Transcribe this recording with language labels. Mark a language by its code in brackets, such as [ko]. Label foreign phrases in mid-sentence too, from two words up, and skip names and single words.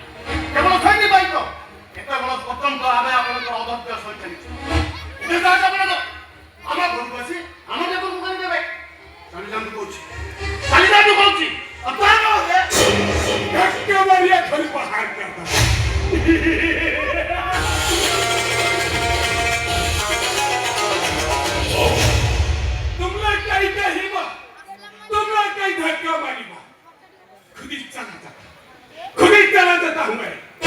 [or] କେବଳ ସେଇଥିପାଇଁ ତ ଏତେ ବଡ଼ ପର୍ଯ୍ୟନ୍ତ ଆମେ ଆପଣଙ୍କର ଅଧୈର୍ଯ୍ୟ ସହି ଚାଲିଛୁ। ଏବେ ଯାହା ଆପଣ ଆମ ଘରକୁ ଆସି ଆମ ଦେବଙ୍କୁ କରିଦେବେ। ଚାଲିଯାନ୍ତୁ କହୁଛି, ଚାଲିଯାନ୍ତୁ କହୁଛି। ଏକେବାରିଆ ଧରି ବାହାର କରିଦେବା। [hi] तुम लोग कहीं कहिबा, तुम लोग कहीं धक्का मारिबा। खुद ही चला जाता हूँ मैं।